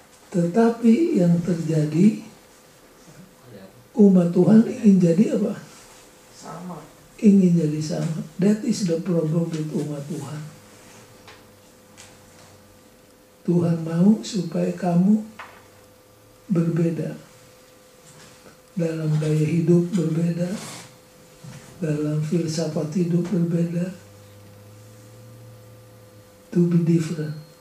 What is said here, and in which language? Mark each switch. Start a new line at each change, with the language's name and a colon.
Indonesian: Tetapi yang terjadi, umat Tuhan ingin jadi apa? Sama. Ingin jadi sama.
English: That is the problem with umat Tuhan.
Indonesian: Tuhan mau supaya kamu berbeda. Dalam gaya hidup berbeda. Dalam filsafat hidup berbeda.
English: To be different.